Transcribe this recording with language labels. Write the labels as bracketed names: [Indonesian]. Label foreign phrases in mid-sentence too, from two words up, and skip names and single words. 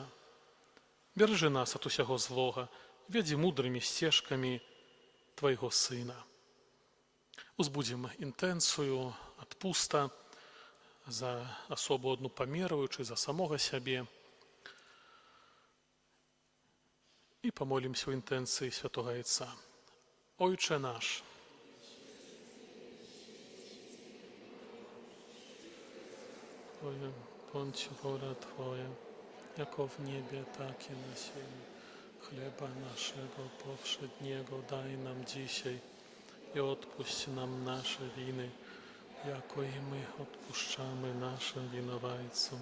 [Belarusian] Беражы нас ад усяго злога, вядзі мудрымі сцежкамі Твайго Сына. Узбудзім інтэнцыю адпуста за асобу одну памеруючы, за самога сябе. І памолімся ў інтэнцыі Святога Айца. [Polish] Ojcze nasz, bądź wola Twoja, jako w niebie, tak i na ziemi. Chleba naszego powszedniego daj nam dzisiaj i odpuść nam nasze winy, jako i my odpuszczamy naszym winowajcom.